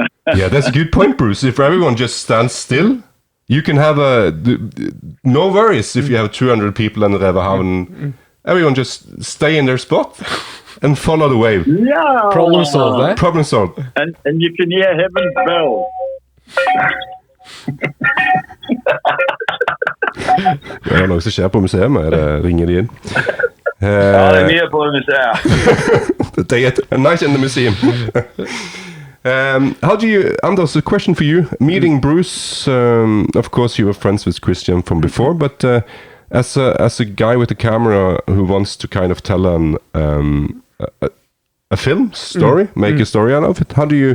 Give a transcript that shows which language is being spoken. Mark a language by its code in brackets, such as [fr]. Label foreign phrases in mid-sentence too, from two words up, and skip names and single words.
[en] Yeah, that's a good point, Bruce. If everyone just stands still, you can have no worries if you have 200 people in the Revehaven. Everyone just stay in their spot and follow the wave. Yeah. Problem solved, eh? Problem solved. And you can hear heaven's bell. [no] Det er noe som skjer på museet, ringer de inn. Ja, det er mye på museet. [en] They get a night in the museum. How do you, Anders, a question for you. Meeting Bruce, of course you were friends with Kristian from before, but as a guy with a camera who wants to kind of tell a film story, make a story out of it, how do you?